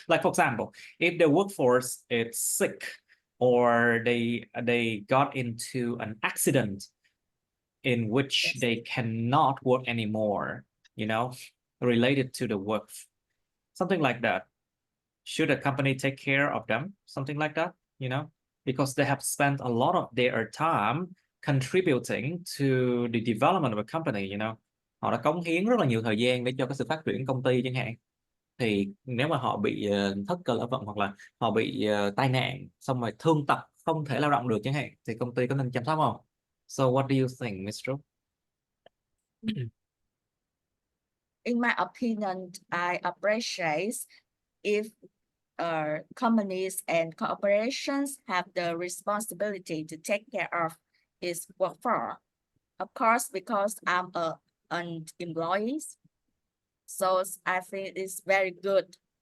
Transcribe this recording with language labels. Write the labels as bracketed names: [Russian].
[English] Like, for example, if the workforce is sick or they got into an accident in which they cannot work anymore, related to the work, something like that. Should a company take care of them? Something like that, because they have spent a lot of their time contributing to the development of a company, [Vietnamese] Họ đã cống hiến rất là nhiều thời gian để cho cái sự phát triển công ty chẳng hạn. Thì nếu mà họ bị thất cơ lao động hoặc là họ bị tai nạn xong rồi thương tật không thể lao động được chẳng hạn thì công ty có nên chăm sóc không? [English] So what do you think, Mr. In my opinion, I appreciate if companies and corporations have the responsibility to take care of its workforce. Of course, because I'm an employee, so I think it's very good.